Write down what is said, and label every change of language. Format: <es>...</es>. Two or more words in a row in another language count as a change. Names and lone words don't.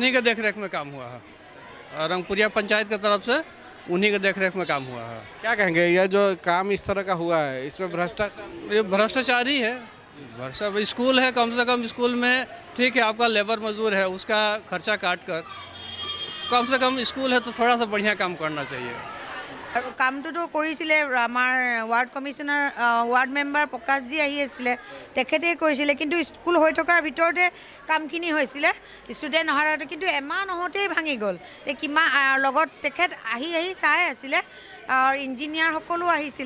<hi>उन्हीं के देख रेख में काम हुआ है। रंगपुरिया पंचायत की तरफ से उन्हीं के देख रेख में काम हुआ है। क्या कहेंगे यह जो काम इस तरह का हुआ है इसमें भ्रष्टाचार? ये भ्रष्टाचार ही है। भ्रष्टाचार स्कूल है, कम से कम स्कूल में ठीक है आपका लेबर मजदूर है, उसका खर्चा काट कर कम से कम स्कूल है तो थोड़ा सा बढ़िया काम करना चाहिए।</hi> <as>আৰু কামটোতো কৰিছিলে আমাৰ</as> <en>ward commissioner ward member</en> <as>প্ৰকাশজী আহি আছিলে, তেখেতেই কৰিছিলে, কিন্তু স্কুল হৈ থকাৰ ভিতৰতে কামখিনি হৈছিলে, ষ্টুডেণ্ট অহাৰ আগতে, কিন্তু এমাহ নহওঁতেই ভাঙি গ'ল। কিমান লগত তেখেত আহি চাই আছিলে আৰু ইঞ্জিনিয়াৰ সকলো আহিছিলে।</as>